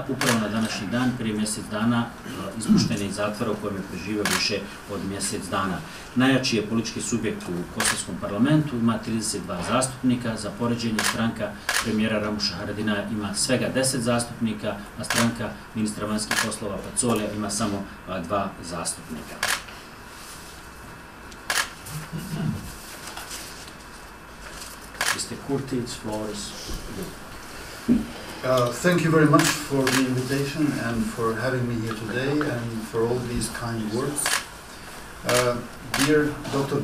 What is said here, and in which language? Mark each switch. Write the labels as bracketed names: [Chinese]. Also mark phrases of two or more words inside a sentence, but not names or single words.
[Croatian] Upravo na današnji dan, prije mjesec dana, ispušten je iz zatvora u kojem je preživio više od mjesec dana. Najjači je politički subjekt u kosovskom parlamentu, ima 32 zastupnika. Za poređenje, stranka premijera Ramusha Haradinaja ima svega 10 zastupnika, a stranka ministra vanjskih poslova Pacolija ima samo 2 zastupnika. [English] Mr. Kurti, its floor is good. Thank you very much for the invitation and for having me here today and for all these kind words. Dear Dr.